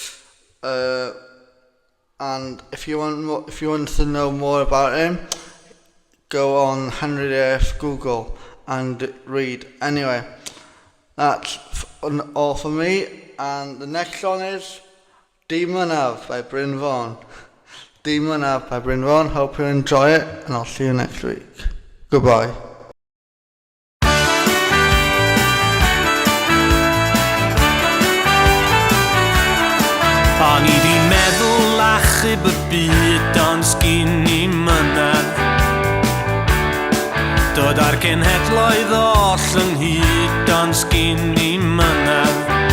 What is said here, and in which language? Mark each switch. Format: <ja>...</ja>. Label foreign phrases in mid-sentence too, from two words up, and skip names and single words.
<en>And if you want to know more about him, go on Henry VIII Google and read. Anyway, that's all for me, and the next song is Demon Ave by Bryn Vaughan. Demon Ave by Bryn Vaughan. Hope you enjoy it, and I'll see you next week. Goodbye.</en> <cy>O'n i di meddwl achub y byd ond sgin I mynedd. Dod ar genhedloedd oll ynghyd ond sgin I mynedd.</cy>